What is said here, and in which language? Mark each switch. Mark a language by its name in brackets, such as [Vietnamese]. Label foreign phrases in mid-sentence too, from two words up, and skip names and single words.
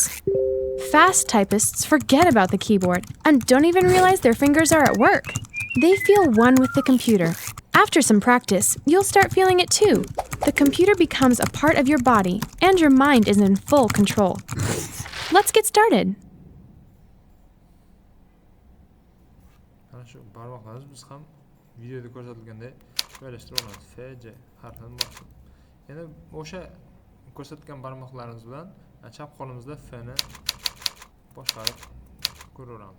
[English] Fast typists forget about the keyboard and don't even realize their fingers are at work. They feel one with the computer. After some practice, you'll start feeling it too. The computer becomes a part of your body and your mind is in full control. Let's get started. [Uzbek] Mana shu barmoqlarimiz biz ham videoda ko'rsatilganday joylashtirib olamiz. F, J harfini bosib. Endi o'sha ko'rsatgan barmoqlarimiz bilan chap qo'limizda F ni boshqarib ko'raveramiz.